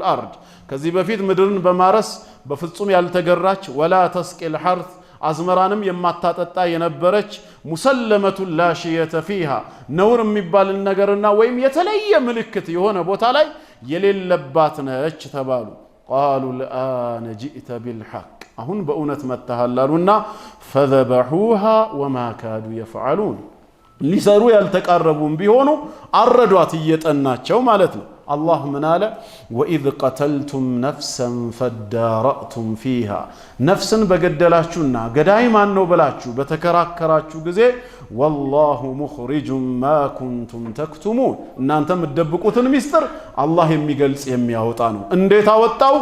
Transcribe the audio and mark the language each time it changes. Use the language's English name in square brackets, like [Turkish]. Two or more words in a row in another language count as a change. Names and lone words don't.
[Amharic] አርድ ከዚህ በፊት ምድርን በማረስ በፍጹም ያልተገራች [Arabic] ولا تسقي الحرث [Amharic] አዝመራንም የማታጠጣ የነበረች [Arabic] مسلمة لا شية فيها [Amharic] ነውር የሚባልን ነገርና ወይም የተለየ ምልክት የሆነ ቦታ ላይ የሌለባት ነች ተባሉ። [Arabic] قالوا الآن جئت بالحق [Amharic] አሁን በእውነት መተሃል አሉና [Arabic] فذبحوها وما كادوا يفعلون [Amharic] ሊሰሩ ያልተቃረቡም ቢሆኑ አረዷት እየጠናቸው ማለት ነው። አላህ ምን አለ? [Arabic] وإذ قتلتم نفسا فادارأتم فيها [Amharic] ነፍስን በገደላችሁና ገዳይ ማን ነው ብላችሁ በተከራከራችሁ ጊዜ [Arabic] والله مخرج ما كنتم تكتمون [Amharic] እናንተ የምትደብቁትን ሚስጥር አላህ የሚገልጽ የሚያወጣ ነው። እንዴት አወጣው?